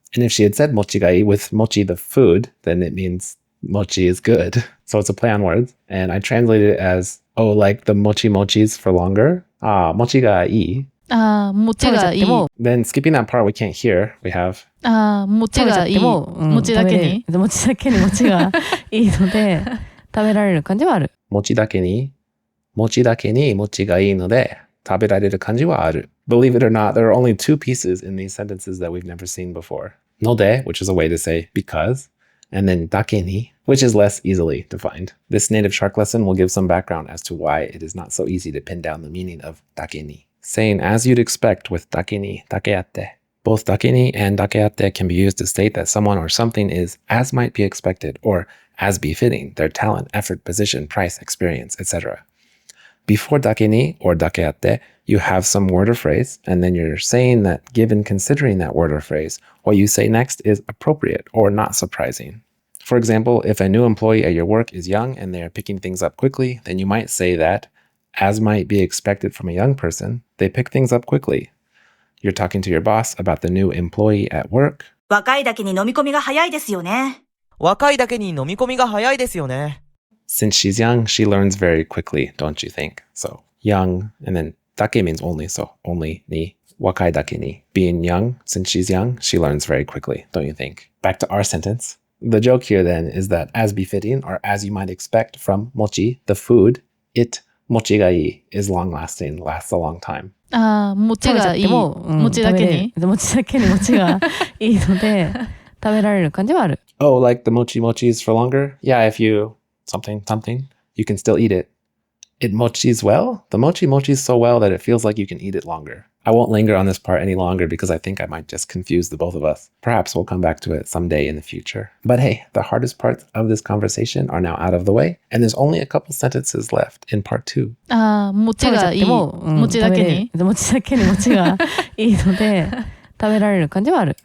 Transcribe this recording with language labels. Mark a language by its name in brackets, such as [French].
[English] And if she had said [Japanese] mochi ga ii [English] with mochi, the food, then it means mochi is good. So it's a play on words. And I translated it as, oh, like the mochis for longer. [Japanese] Mochi ga ii. ああ、餅がいい。 [English] Then skipping that part we can't hear, we have [Japanese] ああ、餅がいい。餅だけに。餅だけに餅がいいので食べられる感じはある。餅だけに餅がいいので食べられる感じはある. [English] Believe it or not, there are only two pieces in these sentences that we've never seen before. No de, which is a way to say because, and then dake ni, which is less easily defined. This NativShark lesson will give some background as to why it is not so easy to pin down the meaning of dake ni. Saying as you'd expect with dake ni, dakeatte. Both dake ni and dakeatte can be used to state that someone or something is as might be expected or as befitting their talent, effort, position, price, experience, etc. Before dake ni or dakeatte, you have some word or phrase, and then you're saying that given considering that word or phrase, what you say next is appropriate or not surprising. For example, if a new employee at your work is young and they are picking things up quickly, then you might say that, as might be expected from a young person, they pick things up quickly. You're talking to your boss about the new employee at work. [Japanese] 若いだけに飲み込みが早いですよね。若いだけに飲み込みが早いですよね。 [English] Since she's young, she learns very quickly, don't you think? So, young, and then dake means only, so only ni, [Japanese] wakai dake ni. [English] Being young, since she's young, she learns very quickly, don't you think? Back to our sentence. The joke here then is that as befitting, or as you might expect from mochi, the food, it, [Japanese] mochi ga ii, [English] is long-lasting, lasts a long time. [Japanese] 餅がいい。餅だけに餅だけに餅がいいので食べられる感じはある。 [English] Oh, like the mochis for longer? Yeah, if you something, you can still eat it. It mochis well? The mochis so well that it feels like you can eat it longer. I won't linger on this part any longer because I think I might just confuse the both of us. Perhaps we'll come back to it someday in the future. But hey, the hardest parts of this conversation are now out of the way, and there's only a couple sentences left in part 2. [Japanese] 餅がいい。餅だけに餅だけに餅がいいので食べられる感じはある。